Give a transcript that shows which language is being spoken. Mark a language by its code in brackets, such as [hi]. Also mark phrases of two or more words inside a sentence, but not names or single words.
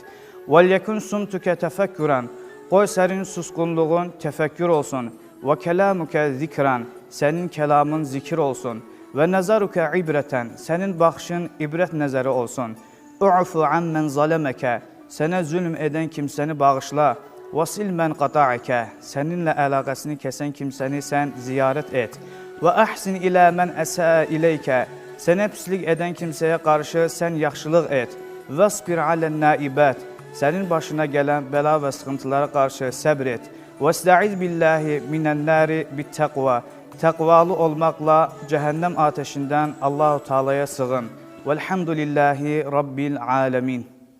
[ar] ويكن صمتك تفكرا, [az] qoy sənin susqunluğun təfəkkür olsun. [ar] وكلامك ذكرا, [az] sənin kəlamın zikir olsun. [ar] ونظرك عبرة, [az] sənin baxışın ibrət nəzəri olsun. [ar] اعف عمن ظلمك, [az] sənə zülm edən kimsəni bağışla. [ar] وَصِلْ مَنْ قَطَعِكَ, [az] səninlə əlaqəsini kəsən kimsəni sən ziyarət et. [ar] وَأَحْسِنْ إِلَى مَنْ أَسَاءَ إِلَيْكَ, [az] sənə pislik edən kimsəyə qarşı sən yaxşılıq et. [ar] وَاصْبِرْ عَلَى النَّائِبَاتِ, [az] sənin başına gələn bəla və sıxıntılara qarşı səbr et. [ar] وَاسْتَعِذْ بِاللَّهِ مِنَ النَّارِ بِالتَّقْوَى, [az] təqvalı olmaqla cəhənnəm ateşindən Allah-u Teala'ya sığın. [ar] وَالْحَمْدُ لِلَّهِ رَبِّ الْعَالَمِينَ.